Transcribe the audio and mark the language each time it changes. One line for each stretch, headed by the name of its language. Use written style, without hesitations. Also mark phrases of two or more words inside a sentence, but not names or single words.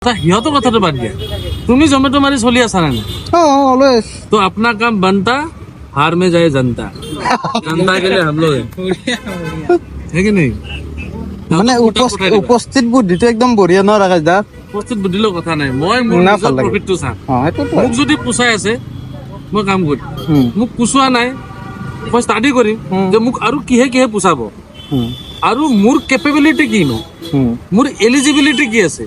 Assamese: সিহঁতৰ কথাটো বাদ দিয়া, তুমি জমেটো মাৰি চলি আছা নে নাই? অলवेज
Hindi: तो अपना काम बनता, हार में जाए जनता, जनता के लिए हम लोग है कि नहीं?
Assamese: মানে উপস্থিত বুদ্ধিটো একদম বঢ়িয়া ন ৰাকেশ দা। উপস্থিত বুদ্ধিলৰ কথা নাই, মই মোৰ না, নিজৰ ভাল লাগে। প্ৰফিটটো চাম। সেইটোতো মোক যদি পোচাই আছে মই কাম কৰিম, মোক পোচোৱা নাই মই ষ্টাডি কৰিম যে মোক আৰু কিহে কিহে পোচাব আৰু মোৰ কেপেবিলিটি কিনো, মোৰ এলিজিবিলিটি কি আছে।